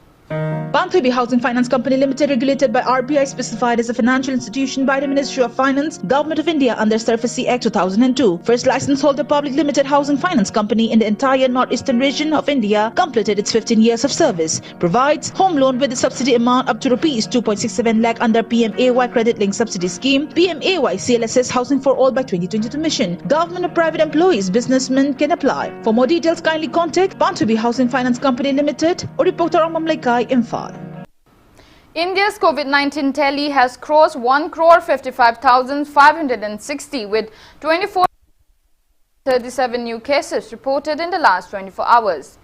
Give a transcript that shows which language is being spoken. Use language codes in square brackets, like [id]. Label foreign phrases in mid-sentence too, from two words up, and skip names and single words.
[en] Banthubi Housing Finance Company Limited, regulated by RBI, specified as a financial institution by the Ministry of Finance, Government of India under SURFACE Act 2002. First license holder public limited housing finance company in the entire northeastern region of India, completed its 15 years of service. Provides home loan with a subsidy amount up to Rs 2.67 lakh under PMAY credit linked subsidy scheme, PMAY CLSS Housing for All by 2022 mission. Government or private employees, businessmen can apply. For more details, kindly contact Banthubi Housing Finance Company Limited or reporter Mamlaikai Imphal. India's COVID-19 tally has crossed 1,55,560 with 2437 new cases reported in the last 24 hours.